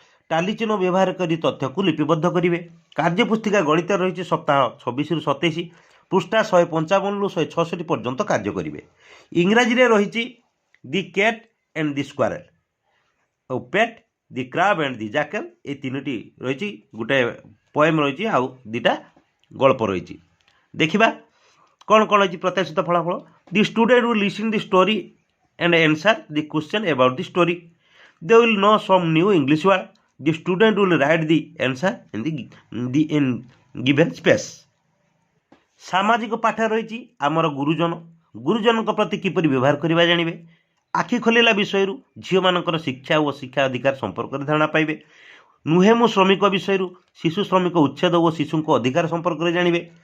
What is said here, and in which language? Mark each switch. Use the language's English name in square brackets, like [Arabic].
[Odia] Tally ଚିହ୍ନ ବ୍ୟବହାର କରି ତଥ୍ୟକୁ ଲିପିବଦ୍ଧ କରିବେ। କାର୍ଯ୍ୟ ପୁସ୍ତିକା ଗଣିତ ରହିଛି ସପ୍ତାହ 26ରୁ 27, ପୃଷ୍ଠା 155ରୁ 166 ପର୍ଯ୍ୟନ୍ତ କାର୍ଯ୍ୟ କରିବେ। ଇଂରାଜୀରେ ରହିଛି ଦି କ୍ୟାଟ୍ ଆଣ୍ଡ ଦି ସ୍କ୍ୱାରେଲ୍ ଆଉ ପେଟ୍, ଦି କ୍ରାବ୍ ଆଣ୍ଡ ଦି ଜାକେଲ୍। এই ତିନୋଟି ରହିଛି। ଗୋଟାଏ ପଏମ୍ ରହିଛି ଆଉ ଦୁଇଟା ଗଳ୍ପ ରହିଛି। ଦେଖିବା କ'ଣ କ'ଣ ରହିଛି ପ୍ରତ୍ୟାଶିତ ଫଳାଫଳ। [English] The student will listen the story and answer the question about the story. They will know some new English word. The student will write the answer in in given space. [Odia] ସାମାଜିକ ପାଠ ରହିଛି ଆମର ଗୁରୁଜନ, ଗୁରୁଜନଙ୍କ ପ୍ରତି କିପରି ବ୍ୟବହାର କରିବା ଜାଣିବେ। ଆଖି ଖୋଲିଲା ବିଷୟରୁ ଝିଅମାନଙ୍କର ଶିକ୍ଷା ଓ ଶିକ୍ଷା ଅଧିକାର ସମ୍ପର୍କରେ ଧାରଣା ପାଇବେ। ନୁହେଁ ମୁଁ ଶ୍ରମିକ ବିଷୟରୁ ଶିଶୁ ଶ୍ରମିକ ଉଚ୍ଛେଦ ଓ ଶିଶୁଙ୍କ ଅଧିକାର ସମ୍ପର୍କରେ ଜାଣିବେ।